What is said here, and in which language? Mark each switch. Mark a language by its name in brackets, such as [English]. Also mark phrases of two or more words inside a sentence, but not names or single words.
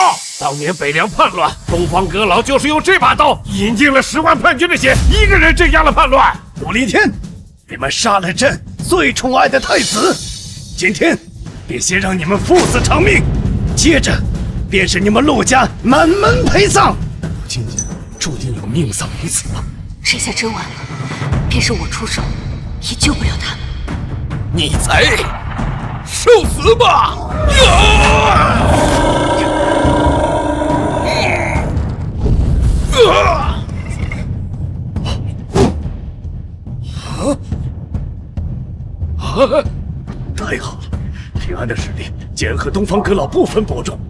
[Chinese] 當年北涼叛亂，東方閣老就是用這把刀引進了10萬叛軍的血，一個人鎮壓了叛亂。陸離天，你們殺了朕最寵愛的太子，今天便先讓你們父子償命，接着便是你們陸家滿門陪葬。今日注定有命喪於此了。這下真完了，便是我出手，也救不了他們。逆賊，受死吧！太好了，平安的實力竟然和東方閣老不分伯仲。